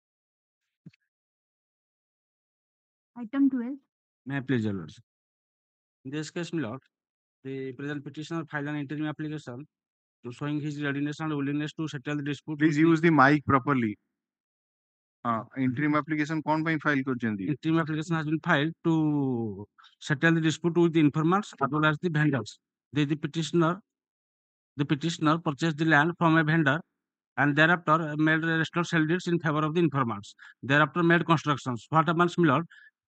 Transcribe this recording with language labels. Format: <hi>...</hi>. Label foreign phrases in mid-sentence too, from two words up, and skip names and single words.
<en>Item 12. May I please, Your Lordship? In this case, my lord, the present petitioner filed an interim application to showing his readiness and willingness to settle the dispute. Please use the mic properly. Interim application</en> <or>कौन ପାଇଁ file କରିଛନ୍ତି?</or> <en>Interim application has been filed to settle the dispute with the informers as well as the vendors. The petitioner purchased the land from a vendor and thereafter made registered sale deeds in favor of the informers. Thereafter made constructions. What happens, my lord?</en>